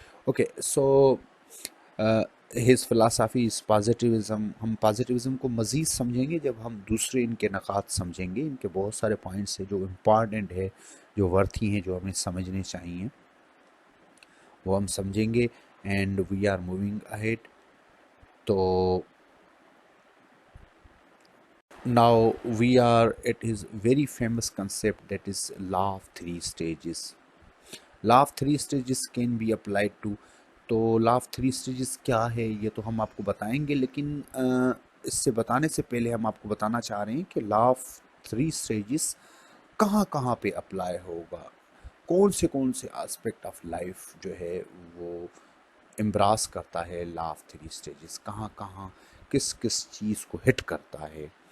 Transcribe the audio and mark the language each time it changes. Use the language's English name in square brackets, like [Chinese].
[English] Okay, so his philosophy is positivism. [Urdu] ہم positivism کو مزید سمجھیں گے جب ہم دوسرے ان کے نکات سمجھیں گے. ان کے بہت سارے پوائنٹس ہیں جو امپارٹنٹ ہے، جو ورتھی ہیں، جو ہمیں سمجھنے چاہیے، وہ ہم سمجھیں گے. [English] And we are moving ahead. تو now we are at his very famous concept, that is law of three stages. law of three stages can be applied to. [Urdu] تو law of three stages کیا ہے یہ تو ہم آپ کو بتائیں گے، لیکن اس سے بتانے سے پہلے ہم آپ کو بتانا چاہ رہے ہیں کہ law of three stages کہاں کہاں پہ اپلائی ہوگا، کون سے آسپیکٹ آف لائف جو ہے وہ امبراس کرتا ہے law of three stages، کہاں کہاں کس کس چیز کو ہٹ کرتا ہے.